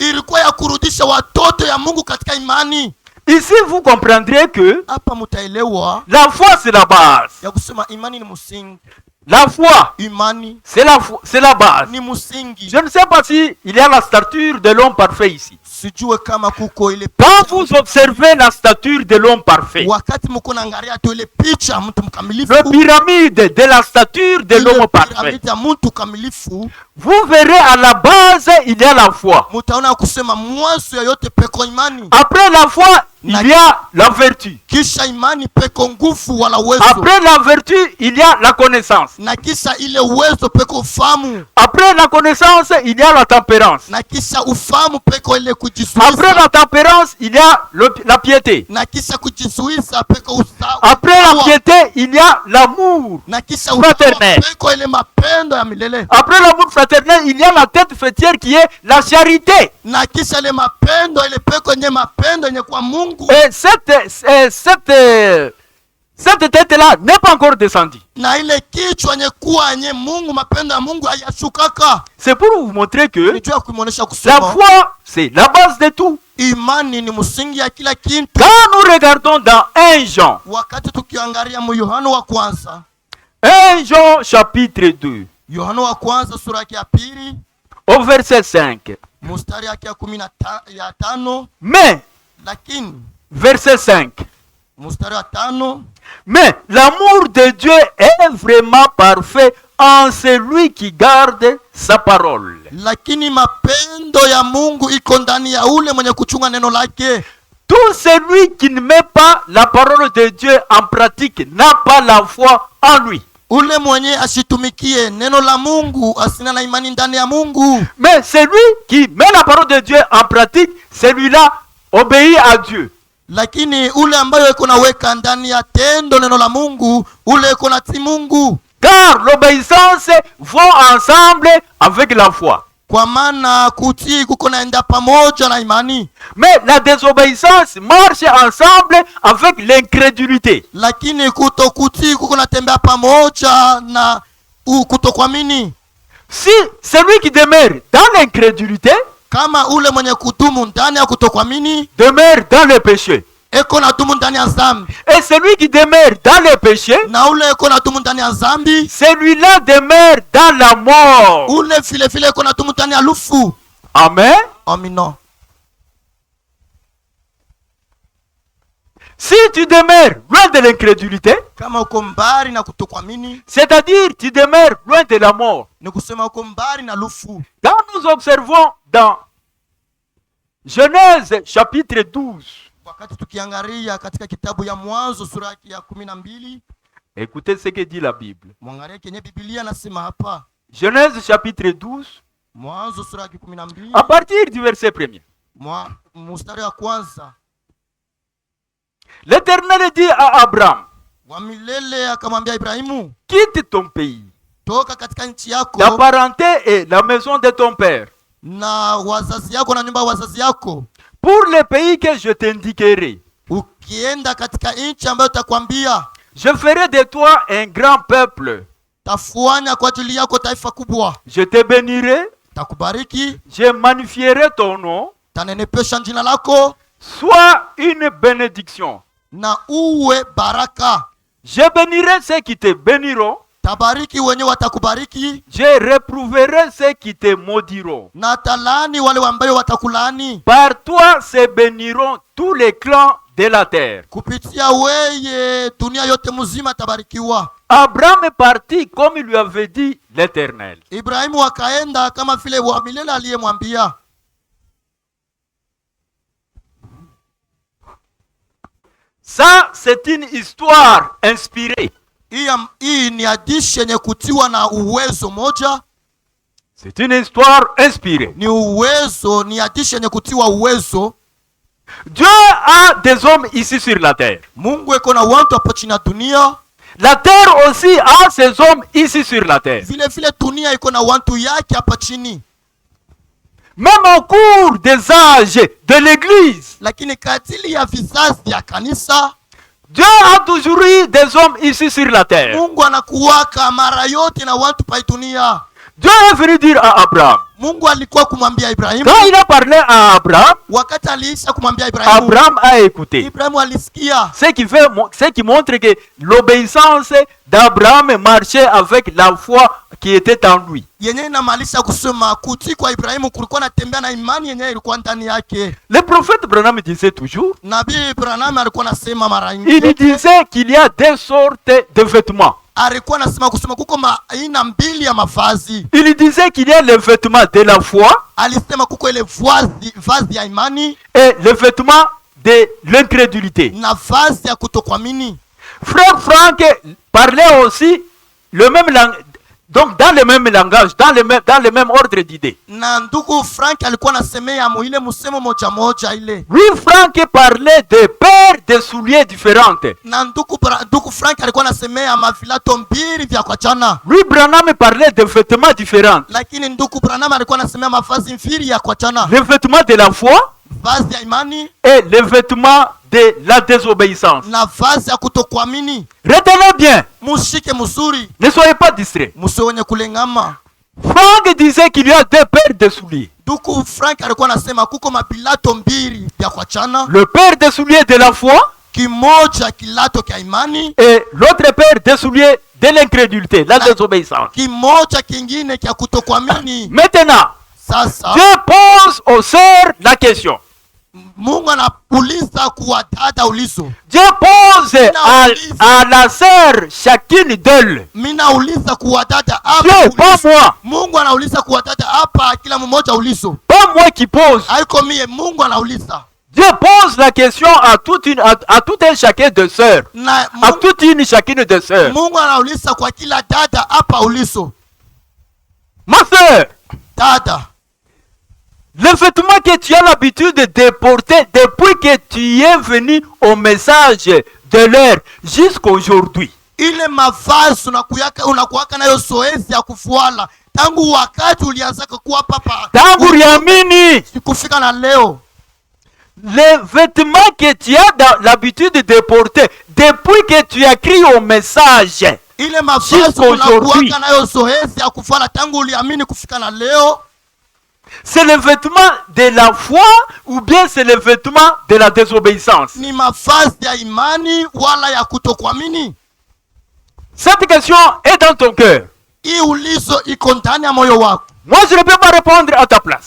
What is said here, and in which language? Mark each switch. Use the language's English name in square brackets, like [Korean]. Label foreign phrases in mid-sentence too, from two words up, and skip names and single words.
[French] Ici, vous comprendrez que la foi, c'est la base. La foi, c'est la base. Je ne sais pas si il y a la stature de l'homme parfait ici. [Swahili] Sijue kama kuko ile [French] Quand vous observez la stature de l'homme parfait, [Swahili] wakati mko naangalia tu ile picha mtu mkamilifu, [French] le pyramide de la stature de l'homme parfait, [Swahili] piramidi ya mtu kamilifu, [French] vous verrez à la base il y a la foi. [Swahili] mtaona kusema mwanzo ya yote peko imani. [French] Après la foi, il y a la vertu. [Swahili] Kisha imani peko nguvu wala uwezo. [French] Après la vertu, il y a la connaissance. [Swahili] Na kisha ile uwezo peko ufahamu. [French] Après la connaissance, il y a la tempérance. [Swahili] Na kisha ufahamu peko ile kujizuiza. [French] Après la tempérance, il y a la piété. [Swahili] Na kisha kujizuiza peko usawa. [French] Après la piété, il y a l'amour fraternel. [Swahili] Peko ile mapendo ya milele. [French] Après l'amour fraternel, il y a la tête fêtière qui est la charité. [Swahili] Na kisha ile mapendo ile peko nye mapendo nye kwa Mungu. [French] Et cette tête-là n'est pas encore descendue. [Swahili] Na ile kichwa nye kuwa nye Mungu, mapendo ya Mungu hayashukaka. [French] C'est pour vous montrer que la foi, c'est la base de tout. [Swahili] Imani ni msingi ya kila kitu. [French] Quand nous regardons dans 1 Jean, [Swahili] wakati tukiangalia mu Yohana wa kwanza, [French] 1 Jean chapitre 2, [Swahili] Yohana wa kwanza sura yake ya pili, [French] au verset 5. [Swahili] mstari yake ya 15. [French] Mais [Swahili] lakini [French] verset 5. [Swahili] Mstari wa 5. [French] Mais l'amour de Dieu est vraiment parfait en celui qui garde sa parole. [Swahili] Lakini mapendo ya Mungu iko ndani ya ule mwenye kuchunga neno lake. [French] Tout celui qui ne met pas la parole de Dieu en pratique n'a pas la foi en lui. [Swahili] Ule mwenye ashitumikie neno la Mungu asina na imani ndani ya Mungu. [French] Mais celui qui met la parole de Dieu en pratique, celui-là obéit à Dieu. [Swahili] Lakini ule ambayo iko naweka ndani ya tendo neno la Mungu, ule iko na ti Mungu. [French] Car l'obéissance va ensemble avec la foi. [Swahili] Kwa maana kutii kuko naenda pamoja na imani. [French] Mais la désobéissance marche ensemble avec l'incrédulité. [Swahili] Lakini kutokutii kuko natembea pamoja na kutokuamini. [French] Si celui qui demeure dans l'incrédulité, [Swahili] kama ule mwenye kudumu ndani ya kutokuamini, [French] demeure dans le péché. [Swahili] Eko na dumu ndani ya zambi. [French] Et celui qui demeure dans le péché, [Swahili] na ule eko na dumu ndani ya zambi, [French] celui-là demeure dans la mort. [Swahili] Ule vile vile eko na dumu ndani ya lufu. [French] Amen. [Swahili] Amina. [French] Si tu demeures loin de l'incrédulité, [Swahili] kama uko mbali na kutokuamini, [French] c'est-à-dire tu demeures loin de la mort. [Swahili] Ni kusema uko mbali na lufu. [French] Quand nous observons dans Genèse chapitre 12, [Swahili] wakati tukiangalia katika kitabu ya Mwanzo sura ya 12, [French] écoutez ce que dit la Bible. [Swahili] Mwangalie kenye Biblia nasema hapa. [French] Genèse chapitre 12, [Swahili] Mwanzo sura ya 12, [French] à partir du verset 1er. [Swahili] Mstari wa kwanza. [French] L'Éternel dit à Abraham, [Swahili] wa milele akamwambia Ibrahimu, [French] quitte ton pays, [Swahili] toka katika nchi yako, [French] ta parenté et la maison de ton père, [Swahili] na wazazi yako na nyumba wazazi yako, [French] pour le pays que je t'indiquerai. [Swahili] Ukienda katika nchi ambayo takwambia, [French] je ferai de toi un grand peuple. [Swahili] Tafanya kwa ajili yako taifa kubwa. [French] Je te bénirai. [Swahili] Takubariki. [French] Je magnifierai ton nom. [Swahili] Tanenepesha jina lako. [French] Sois une bénédiction. [Swahili] Na uwe baraka. [French] Je bénirai ceux qui te béniront. [Swahili] Tabariki wenye watakubariki. [French] Je réprouverai ceux qui te maudiront. [Swahili] Na talani wale ambayo watakulani. [French] Par toi se béniront tous les clans de la terre. [Swahili] Kupitia weye dunia yote mzima tabarikiwa. [French] Abraham est parti comme il lui avait dit l'Éternel. [Swahili] Ibrahimu akaenda kama vile wa milele aliyemwambia. [French] Ça, c'est une histoire inspirée. [Swahili] Hii ni hadithi yenye kutiwa na uwezo moja. [French] C'est une histoire inspirée. [Swahili] Ni uwezo, ni hadithi yenye kutiwa uwezo. [French] Dieu a des hommes ici sur la terre. [Swahili] Mungu eko na watu hapa chini ya dunia. [French] La terre aussi a ses hommes ici sur la terre. [Swahili] Vile vile dunia iko na watu yake hapa chini. [French] Même au cours des âges de l'église. [Swahili] Lakini katili ya vizazi ya kanisa, [French] Dieu a toujours eu des hommes ici sur la terre. [Swahili] Mungu anakuwaka mara yote na watu pa dunia. [French] Dieu est venu dire à Abraham, [Swahili] Mungu alikuwa kumwambia Ibrahimu. [French] Quand il a parlé à Abraham, [Swahili] wakati aliisha kumwambia Ibrahimu, [French] Abraham a écouté. [Swahili] Ibrahimu alisikia. [French] Ce qui montre que l'obéissance d'Abraham marchait avec la foi qui était en lui. [Swahili] Yenye inamaanisha kusema kutii kwa Ibrahimu kulikuwa natembea na imani yenye ilikuwa ndani yake. [French] Le prophète Branham disait toujours, [Swahili] Nabii Branham alikuwa anasema mara nyingi, [French] il disait qu'il y a deux sortes de vêtements. [Swahili] Alikuwa anasema kusema kuko aina mbili ya mavazi. [French] Il disait qu'il y a le vêtement de la foi, [Swahili] alisema kuko ile vazi ya imani, [French] et le vêtement de l'incrédulité. [Swahili] Na vazi ya kutokuamini. [French] Frère Frank parlait aussi le même langage, donc dans le même langage, dans le même ordre d'idées. [Swahili] Na ndugu Frank alikuwa anasemea ile musemo moja ile. [French] Lui Frank parlait de paires de souliers différentes. [Swahili] Na ndugu Frank alikuwa anasemea mavilato mbili vya kuachana. [French] Lui Branham parlait de vêtements différents. [Swahili] Lakini ndugu Branham alikuwa anasemea mavazi mbili ya kuachana. [French] Le vêtement de la foi, [Swahili] vazi ya imani, [French] et le vêtement de la désobéissance. [Swahili] Na vazi ya kutokuamini. [French] Retenez bien. [Swahili] Mushike mzuri. [French] Ne soyez pas distraits. [Swahili] Musiwenye kulengama. [French] Frank disait qu'il y a deux paires de souliers. [Swahili] Ndugu Frank alikuwa anasema kuko mapilato mbili vya kuachana. [French] Le paire de souliers de la foi, [Swahili] kimoja kilato kia imani, [French] et l'autre paire de souliers de l'incrédulité, la désobéissance. [Swahili] Kimoja kingine kia kutokuamini. [French] Maintenant, [Swahili] sasa [French] Dieu pose aux sœurs la question. [Swahili] Mungu anauliza kwa dada ulizo. [French] Dieu pose à la sœur chacune d'elles. [Swahili] Mina uliza kwa dada hapa. [French] Dieu, pas moi. [Swahili] Mungu anauliza kwa dada hapa kila mmoja ulizo. [French] Pas moi qui pose. [Swahili] Haiko mie, Mungu anauliza. [French] Dieu pose la question à tout un chacun de sœurs. À toute une chacune de sœurs. [Swahili] Mungu anauliza kwa kila dada hapa ulizo. [French] Ma sœur, [Swahili] dada, [French] le vêtement que tu as l'habitude de porter depuis que tu es venu au message de l'heure jusqu'à aujourd'hui. [Swahili] Ile mavazi unakuwaka nayo zoezi ya kufuala tangu wakati ulianza kuwa papa. Tangu uliamini kufika na leo. [French] Les vêtements que tu as l'habitude de porter depuis que tu as crié au message. [Swahili] Ile mavazi unakuwaka nayo zoezi ya kufuala tangu uliamini kufika na leo. [French] C'est le vêtement de la foi ou bien c'est le vêtement de la désobéissance? [Swahili] Ni mavazi ya imani wala ya kutokuamini? [French] Cette question est dans ton cœur. [Swahili] Hii ulizo iko ndani ya moyo wako. [French] Moi je ne peux pas répondre à ta place.